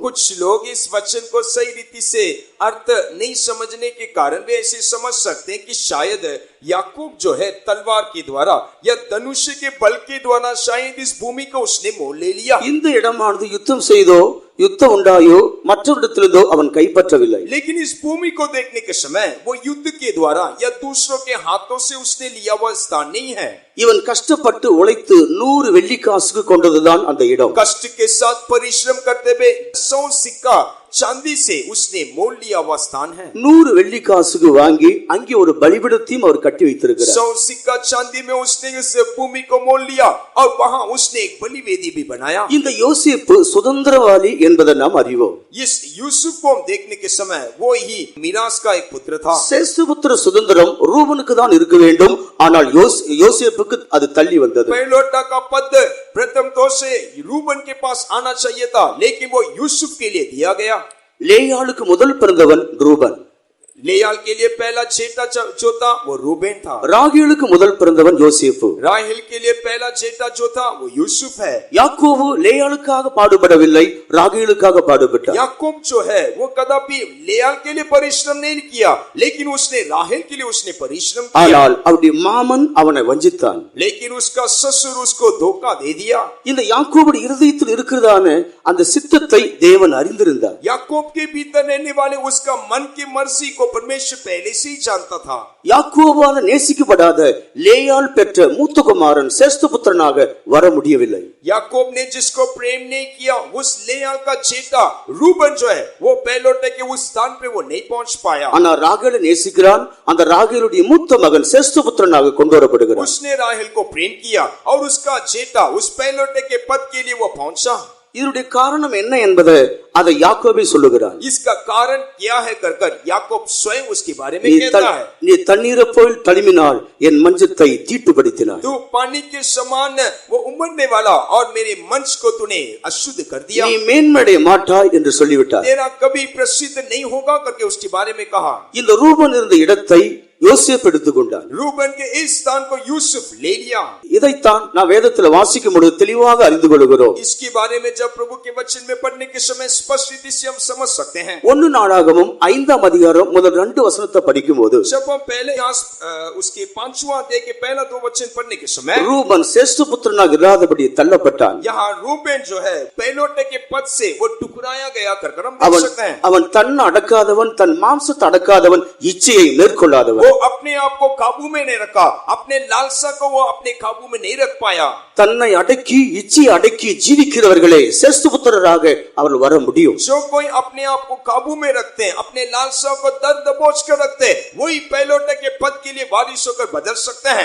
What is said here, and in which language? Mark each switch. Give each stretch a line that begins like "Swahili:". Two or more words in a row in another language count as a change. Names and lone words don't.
Hindi: कुछ लोग इस वचन को सही रीति से अर्थ नहीं समझने के कारण वे ऐसे समझ सकते हैं कि शायद याकूब जो है तलवार के द्वारा या धनुष के बल के द्वारा शायद इस भूमि को उसने मोल ले लिया.
Tamil: இந்த இடமானது யுத்தம் செய்தோ யுத்தம் உண்டாயோ மற்றவரிடத்திலிருந்தோ அவன் கைப்பற்றவில்லை.
Hindi: लेकिन इस भूमि को देखने के समय वो युद्ध के द्वारा या दूसरों के हाथों से उसने लिया हुआ स्थान नहीं है.
Tamil: இவன் கஷ்டப்பட்டு உழைத்து 100 வெள்ளிக்காசுக்கு கொண்டதுதான் அந்த இடம்.
Hindi: कष्ट के साथ परिश्रम करते हुए 100 सिक्का चांदी से उसने मोल लिया हुआ स्थान है.
Tamil: 100 வெள்ளிக்காசுக்கு வாங்கி அங்கே ஒரு பலிபீடத்தையும் அவர் கட்டி வைத்திருக்கிறார்.
Hindi: 100 सिक्का चांदी में उसने इस भूमि को मोल लिया और वहां उसने एक बलिवेदी भी बनाया.
Tamil: இந்த யோசேப்பு சுதந்திரவாளி என்பதை நாம் அறிவோம்.
Hindi: इस यूसुफ को हम देखने के समय वो ही मीरास का एक पुत्र था.
Tamil: சேஷ்டபுத்திர சுதந்திரம் ரூபனுக்கு தான் இருக்க வேண்டும், ஆனால் யோசேப்புக்கு அது தள்ளி வந்தது.
Hindi: पहलोटा का पद प्रथम तौर से रूबन के पास आना चाहिए था, लेकिन वो यूसुफ के लिए दिया गया.
Tamil: லேயாளுக்கு முதல் பிறந்தவன் ரூபன்.
Hindi: लेयाल के लिए पहला जेठा जो था वो रूबेन था.
Tamil: ராகேலுக்கு முதல் பிறந்தவன் யோசேப்பு.
Hindi: राहेल के लिए पहला जेठा जो था वो यूसुफ है.
Tamil: யாக்கோபு லேயாளுக்காக பாடுபடவில்லை, ராகேலுக்காக பாடுபட்டார்.
Hindi: याकूब जो है वो कदापि लेयाल के लिए परिश्रम नहीं किया, लेकिन उसने राहेल के लिए उसने परिश्रम किया.
Tamil: ஆனால் அவருடைய மாமன் அவனை வஞ்சித்தான்.
Hindi: लेकिन उसका ससुर उसको धोखा दे दिया.
Tamil: இந்த யாக்கோபுடைய இருதயத்தில் இருக்கிறதான அந்த சித்தத்தை தேவன் அறிந்திருந்தார்.
Hindi: याकूब के भीतर रहने वाले उसका मन की मर्जी को परमेश्वर पहले से ही जानता था.
Tamil: யாக்கோபால நேசிக்கப்படாத லேயாள் பெற்ற மூத்த குமாரன் சேஷ்டபுத்திரனாக வர முடியவில்லை.
Hindi: याकूब ने जिसको प्रेम नहीं किया, उस लेयाल का जेठा रूबन जो है वो पहलोटे के उस स्थान पे वो नहीं पहुंच पाया.
Tamil: ஆனா ராகேலை நேசிக்கிறான். அந்த ராகேலுடைய மூத்த மகன் சேஷ்டபுத்திரனாக கொண்டு வரப்படுகிறான்.
Hindi: उसने राहेल को प्रेम किया और उसका जेठा उस पहलोटे के पद के लिए वो पहुंचा.
Tamil: இதனுடைய காரணம் என்ன என்பதை அதை யாக்கோபே சொல்லுகிறான்.
Hindi: इसका कारण क्या है कर याकूब स्वयं उसके बारे में कहता है.
Tamil: நீ தண்ணீரை போல் தழுவினால் என் மஞ்சத்தை தீட்டுப்படுத்தினாய்.
Hindi: तू पानी के समान वो उमड़ने वाला और मेरे मंच को तूने अशुद्ध कर दिया.
Tamil: நீ மேன்மையடைய மாட்டாய் என்று சொல்லிவிட்டார்.
Hindi: तेरा कभी प्रसिद्ध नहीं होगा करके उसके बारे में कहा.
Tamil: இந்த ரூபன் இருந்த இடத்தை யோசேப்பு எடுத்துக்கொண்டான்.
Hindi: रूबन के इस स्थान को यूसुफ ले लिया.
Tamil: இதைத்தான் நான் வேதத்தில் வாசிக்கும் பொழுது தெளிவாக அறிந்து கொள்கிறோம்.
Hindi: इसके बारे में जब प्रभु के वचन में पढ़ने के समय स्पष्ट रीति से हम समझ सकते हैं.
Tamil: 1 நாளாகமம் 5ஆம் அதிகாரம் முதல் 2 வசனத்தை படிக்கும்போது
Hindi: जब हम पहले उसके 5वां अध्याय के पहला 2 वचन पढ़ने के समय
Tamil: ரூபன் சேஷ்டபுத்திரனாக இல்லாதபடி தள்ளப்பட்டான்.
Hindi: यहाँ रूबेन जो है पहलोटे के पद से वो टुकराया गया कर हम देख सकते हैं.
Tamil: அவன் தன்னை அடக்காதவன், தன் மாம்சத்தை அடக்காதவன், இச்சையை மேற்கொள்ளாதவன்.
Hindi: वो अपने आप को काबू में नहीं रखा, अपने लालसा को वो अपने काबू में नहीं रख पाया।
Tamil: தன்னை அடக்கி இச்சை அடக்கி ஜீவிக்கிறவர்களே சேஷ்டபுத்திரராக அவர்கள் வர முடியும்.
Hindi: जो कोई अपने आप को काबू में रखते हैं, अपने लालसा को दर दबोच कर रखते हैं, वही पहलौठे के पद के लिए वारिस होकर बदल सकते हैं।